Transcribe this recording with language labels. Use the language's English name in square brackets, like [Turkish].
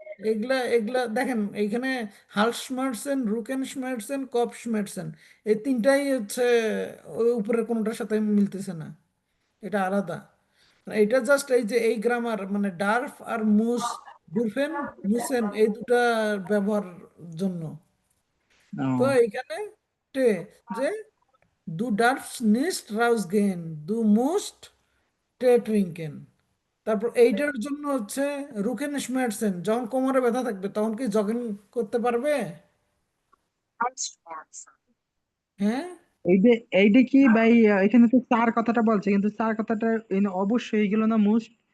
[Bangla] এগুলা এগুলা দেখেন এইখানে হালসমার্সেন, রুকেনশমার্সেন, কপশমার্সেন, এই তিনটাই হচ্ছে ওই উপরের কোনোটার সাথে মিলতেছে না, এটা আলাদা। এটা জাস্ট এই যে এই গ্রামার মানে ডার্ফ আর মুস, ডুরফেন, মুসেন, এই দুটা ব্যবহার জন্য। তো ও, এইখানে টে যে [German] du darfst nicht rausgehen, du musst Tee trinken। [Bangla] তারপর এইটার জন্য হচ্ছে রুকেন স্মার্টসেন, যখন কোমরে ব্যথা থাকবে তখন কি জগিং করতে পারবে? হ্যাঁ। এইটা এইটা কি ভাই? এখানে তো চার কথাটা বলছে, কিন্তু চার কথাটা অবশ্যই এইগুলো না মুস্ট।